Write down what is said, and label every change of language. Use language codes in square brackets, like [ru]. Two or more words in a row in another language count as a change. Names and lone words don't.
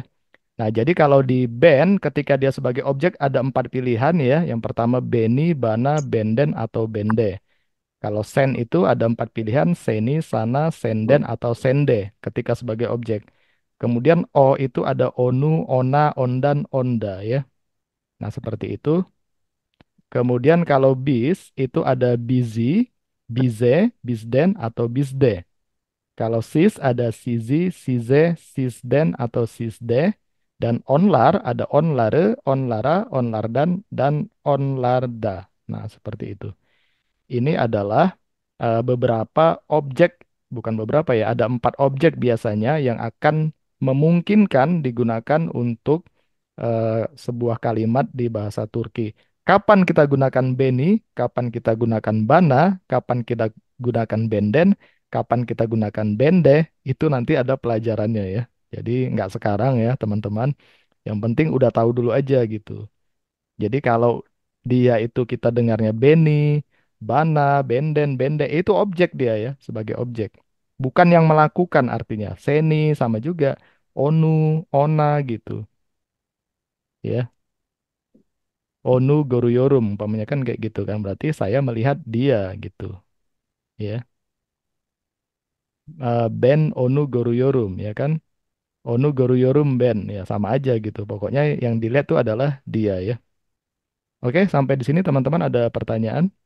[id] Nah, jadi kalau di band, ketika dia sebagai objek ada 4 pilihan ya. Yang pertama [tr] Beni, Bana, Benden, atau Bende. [id] Kalau sen itu ada 4 pilihan, [tr] seni, sana, senden, [id] atau sende ketika sebagai objek. Kemudian o itu ada [tr] onu, ona, ondan, onda [id] ya. Nah, seperti itu. Kemudian kalau bis itu ada [tr] busy, bize, bisden, [id] atau bisde. Kalau sis ada [tr] sizi, size, sisden, atau sisde. [id] Dan onlar ada onlare, [tr] onlara, onlardan, [id] dan onlarda. Nah, seperti itu. Ini adalah beberapa objek, bukan beberapa ya, ada 4 objek biasanya yang akan memungkinkan digunakan untuk sebuah kalimat di bahasa Turki. Kapan kita gunakan beni, kapan kita gunakan bana, kapan kita gunakan benden, kapan kita gunakan bende, itu nanti ada pelajarannya ya. Jadi nggak sekarang ya teman-teman. Yang penting udah tahu dulu aja gitu. Jadi kalau dia itu kita dengarnya [tr] Beni, Bana, Benden, Bende, [id] itu objek dia ya, sebagai objek. Bukan yang melakukan artinya. Seni sama juga. [tr] Onu, Ona gitu. Ya. Onu Goruyorum, [id] umpamanya kan kayak gitu kan. Berarti saya melihat dia gitu. Ya. [tr] Ben Onu Goruyorum, [id] ya kan. [tr] Onu Goruyorum Ben, [id] ya sama aja gitu. Pokoknya yang dilihat tuh adalah dia ya. Oke, sampai di sini teman-teman ada pertanyaan?